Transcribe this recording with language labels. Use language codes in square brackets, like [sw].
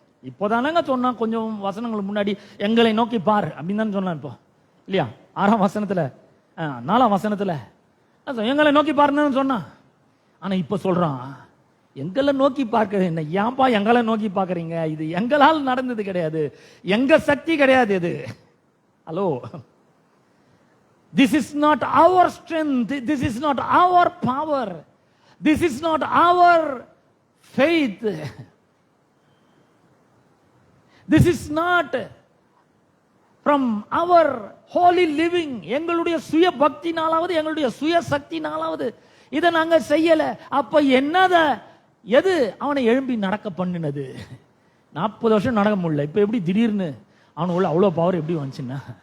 [ta] இப்போதானங்க சொன்னா, கொஞ்சம் வசனங்களுக்கு முன்னாடி எங்களை நோக்கி பார் அப்படின்னு தான் சொன்னான். இப்போ இல்லையா? 6ஆம் வசனத்துல 4ஆம் வசனத்துல எங்களை நோக்கி பாருன்னு சொன்னான். ஆனா இப்ப சொல்றான், எங்களை நோக்கி பார்க்கிறது என்ன? ஏன்பா எங்களை நோக்கி பார்க்கறீங்க? இது எங்களால் நடந்தது கிடையாது, எங்க சக்தி கிடையாது இது. [en] Hello, this is not our strength, this is not our power, this is not our faith, this is not from our holy living. [ta] எங்களுடைய சுய பக்தினாலாவது எங்களுடைய சுய சக்தினாலாவது இதை நாங்க செய்யல. அப்ப என்னத எது அவனை எழும்பி நடக்க பண்ணினது? 40 வருஷம் நடக்க முடியல, இப்ப எப்படி திடீர்னு அவனுக்குள்ள அவ்வளவு பவர் எப்படி வந்துச்சுன்னா?